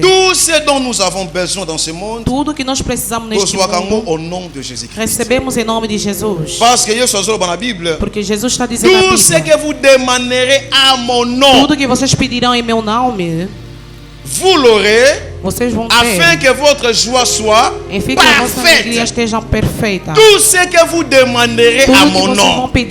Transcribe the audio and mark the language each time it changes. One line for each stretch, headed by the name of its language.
French: tout ce dont nous avons besoin dans ce monde,
Portuguese: tudo que nós precisamos neste mundo,
French: au nom de Jésus-Christ.
Portuguese: Recebemos em nome de Jesus.
French: Parce que na Bible,
Portuguese: porque Jesus está dizendo na Bíblia,
French: tout ce que vous demanderez à mon nom,
Portuguese: tudo que vocês pedirão em meu nome,
French: vous l'aurez,
Portuguese: vocês vão ter,
French: afin que votre joie soit parfaite. Tout ce que vous demanderez à mon nom.